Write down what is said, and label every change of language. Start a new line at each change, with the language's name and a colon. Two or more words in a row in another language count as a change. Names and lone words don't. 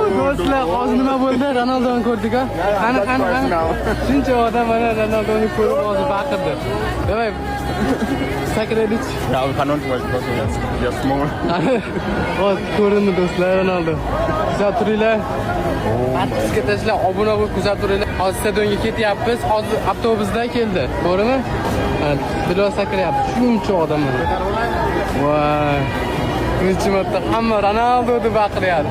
Uzbek: Do'stlar, hozir nima bo'ldi? Ronaldoni ko'rdik-a? Qani. Shuncha odam mana Ronaldoni ko'rib hozir baqirdi. Davay. Sakraylik.
English: Yeah, we cannot watch because we are small.
Uzbek: Hozir ko'rindi do'stlar Ronaldo. Kuzatib turinglar. Bizga tashlab obuna bo'lib kuzatib turinglar. Hozir stadionga ketyapmiz. Hozir avtobusda keldi. To'g'rimi? Bilal sakrayapti. Shuncha odam mana. Voy. Birinchi marta hamma Ronaldo deb baqiryapti.